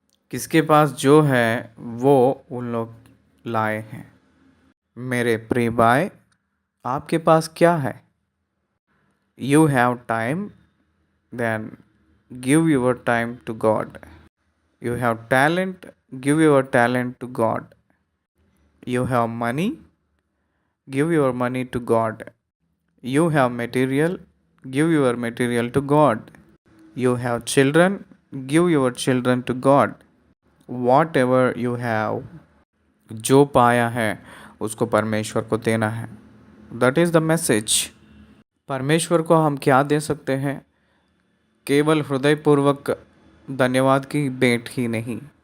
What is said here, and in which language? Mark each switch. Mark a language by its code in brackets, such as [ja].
[hi] किसके पास जो है वो उन लोग लाए हैं। मेरे प्रिय भाई, आपके पास क्या है? [en] You have time, then give your time to God. You have talent, give your talent to God. You have money, give your money to God. You have material, give your material to God. You have children, give your children to God. Whatever you have, [hi] जो पाया है उसको परमेश्वर को देना है। [en] That is the message. [hi] परमेश्वर को हम क्या दे सकते हैं? केवल हृदयपूर्वक धन्यवाद की भेंट ही नहीं।